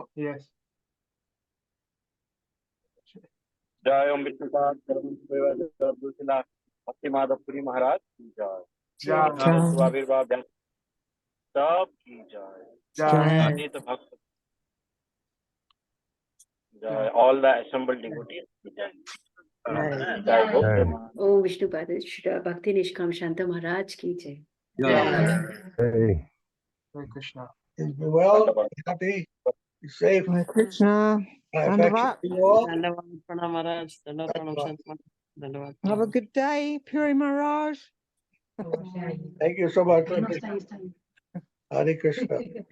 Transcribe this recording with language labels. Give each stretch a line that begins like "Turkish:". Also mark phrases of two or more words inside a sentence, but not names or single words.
English: Yes.
Hindi: जय ॐ विष्णुपाद श्रील भक्ति माधव पुरी महाराज की जय. Jai. स्वाविर्भाव व्यास सब की जय. Jai. Adita Bhakta. Jai.
English: All the assembled devotees
Hindi: की जय। जय. ॐ विष्णुपाद श्रील भक्ति निष्काम शान्त महाराज की जय.
English: Hey. Hare Krishna. Be well, be happy, be safe. Hare Krishna. Affection to you all. Have a good day, Puri Maharaj. Thank you so much. Hare Krishna.